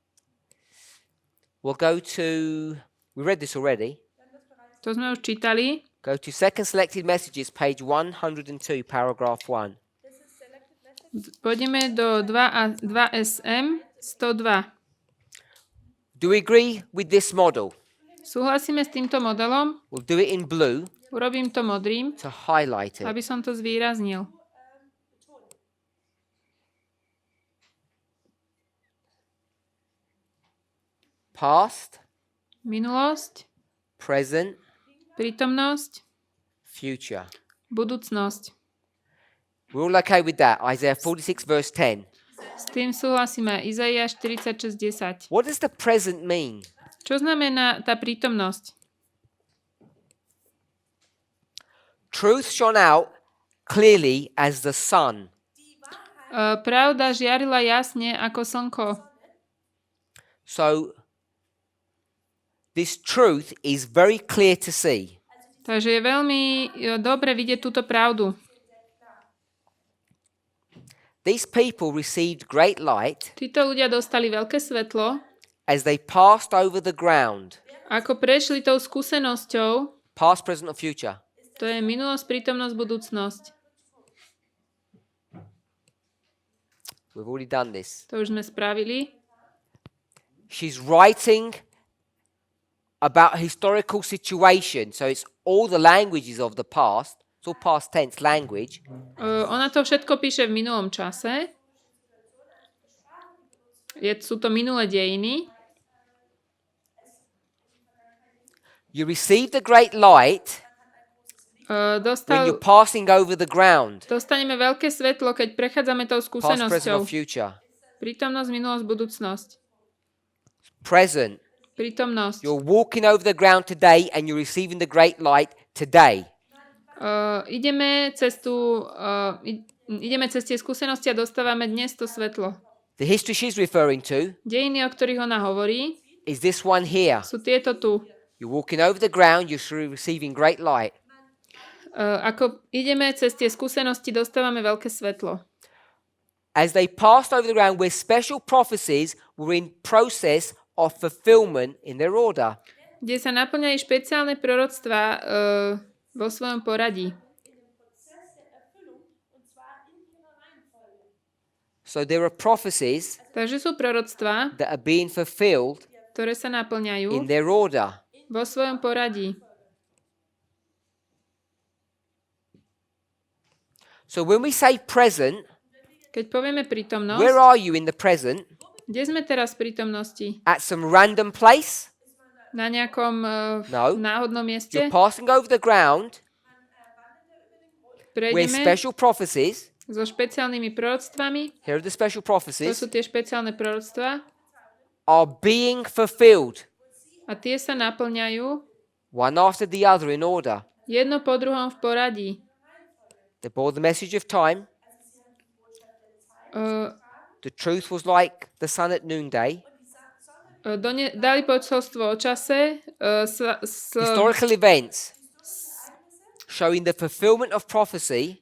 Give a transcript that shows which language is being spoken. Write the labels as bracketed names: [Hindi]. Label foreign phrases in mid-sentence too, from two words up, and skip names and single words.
[English] We'll go to, we read this already. [Slovak] To sme už čítali. [English] Go to Second Selected Messages, page 102, paragraph 1. This is selected message. [Slovak] Pôjdeme do 2SM 102. [English] Do we agree with this model? [Slovak] Súhlasíme s týmto modelom? [English] We'll do it in blue [Slovak] Urobím to modrým, [English] to highlight it. [Slovak] aby som to zvýraznil. [English] Past, [Slovak] Minulosť, [English] present, [Slovak] prítomnosť, [English] future. [Slovak] budúcnosť. [English] We're all okay with that. Isaiah 46, verse 10. [Slovak] S tým súhlasíme. Izaiáš 46:10. [English] What does the present mean? [Slovak] Čo znamená tá prítomnosť? [English] Truth shone out clearly as the sun. [Slovak] Pravda žiarila jasne ako slnko. [English] So, this truth is very clear to see. [Slovak] Takže je veľmi dobre vidieť túto pravdu. [English] These people received great light [Slovak] Títo ľudia dostali veľké svetlo, [English] as they passed over the ground. [Slovak] ako prešli tou skúsenosťou, [English] Past, present, or future. [Slovak] to je minulosť, prítomnosť, budúcnosť. [English] We've already done this. [Slovak] To už sme spravili. [English] She's writing about a historical situation. So it's all the languages of the past. It's all past tense language. [Slovak] Ona to všetko píše v minulom čase. Sú to minulé dejiny. [English] You receive the great light when you're passing over the ground. [Slovak] Dostaneme veľké svetlo, keď prechádzame tou [English] Past, present, [Slovak] skúsenosťou. [English] or future. [Slovak] Prítomnosť, minulosť, budúcnosť. [English] Present. [Slovak] Prítomnosť. [English] You're walking over the ground today and you're receiving the great light today. [Slovak] Ideme cez tie skúsenosti a dostávame dnes to svetlo. [English] The history she's referring to [Slovak] Dejiny, o ktorých ona hovorí, [English] is this one here. [Slovak] sú tieto tu. [English] You're walking over the ground, you're receiving great light. [Slovak] Ako ideme cez tie skúsenosti, dostávame veľké svetlo. [English] As they passed over the ground where special prophecies were in process of fulfillment in their order. [Slovak] Kde sa naplňali špeciálne proroctvá vo svojom poradí. [English] So there are prophecies [Slovak] Takže sú proroctvá, [English] that are being fulfilled [Slovak] ktoré sa naplňajú [English] in their order. [Slovak] vo svojom poradí. [English] So when we say present, [Slovak] Keď povieme prítomnosť, [English] where are you in the present? [Slovak] kde sme teraz v prítomnosti? [English] At some random place? [Slovak] Na nejakom [English] No. [Slovak] náhodnom mieste? [English] You're passing over the ground where [Slovak] Prejdeme [English] special prophecies, [Slovak] so špeciálnymi proroctvami. [English] here are the special [Slovak] To [English] prophecies, [Slovak] sú tie špeciálne proroctvá. [English] are being fulfilled [Slovak] A tie sa naplňajú [English] one after the other in order. [Slovak] jedno po druhom v poradí. [English] They bore the message of time. The truth was like the sun at noonday. [Slovak] Dali posolstvo o čase, [English] Historical events showing the fulfillment of prophecy